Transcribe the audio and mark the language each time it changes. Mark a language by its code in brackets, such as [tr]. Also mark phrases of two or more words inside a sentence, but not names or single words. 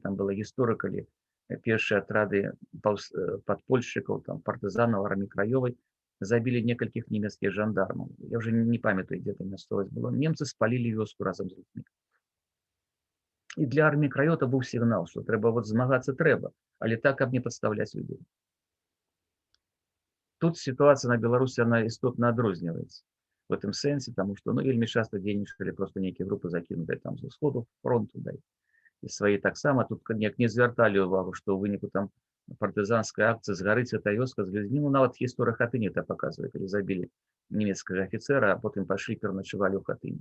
[be] Там была гісторыя, калі першыя атрады падпольшчыкаў, там, партызанаў арміі краёвай забілі некалькіх нямецкіх жандармаў. Я уже не памятаю, дзе там мясцовасць была. Немцы спалілі вёску разам з людзьмі. І для арміі краёў это быў сігнал, што трэба змагацца трэба, але так, каб не падставляць людзей. [ru] Тут ситуация на Беларуси, она [be] істотна адрозніваецца [ru] в этом сэнсе, потому что, [be] вельмі часто дзейнічалі просто нейкія групы, закінутыя там з усходу фронту, да, і свае таксама. Тут як не звярталі ўвагу, што ў выніку там партызанскай акцыі згарыць эта вёска з людзьмі, нават гісторыя Хатыні это паказвае, калі забілі нямецкага афіцэра, а потым пайшлі пераначавалі ў Хатыні.